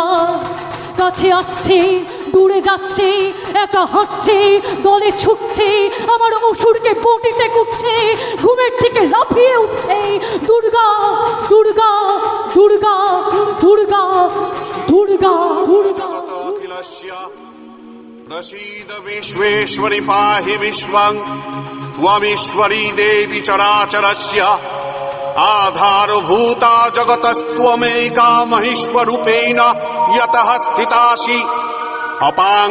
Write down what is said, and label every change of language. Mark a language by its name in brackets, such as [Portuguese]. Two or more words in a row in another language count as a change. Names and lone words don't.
[Bangla] কাছে আসছে, দূরে যাচ্ছে, একা হাঁটছে, দলে ছুটছে, আমার অসুরকে বটিতে কুটছে, ঘুমের থেকে লাফিয়ে উঠছে। দুর্গা, দুর্গা, দুর্গা, দুর্গা, দুর্গা, দুর্গা। [Sanskrit] प्रसीद विश्वेश्वरि पाहि विश्वं त्वमीश्वरी देवी चराचरस्य आधारभूता जगतस्त्वमेका महेश्वरूपेण यतः स्थितासि अपां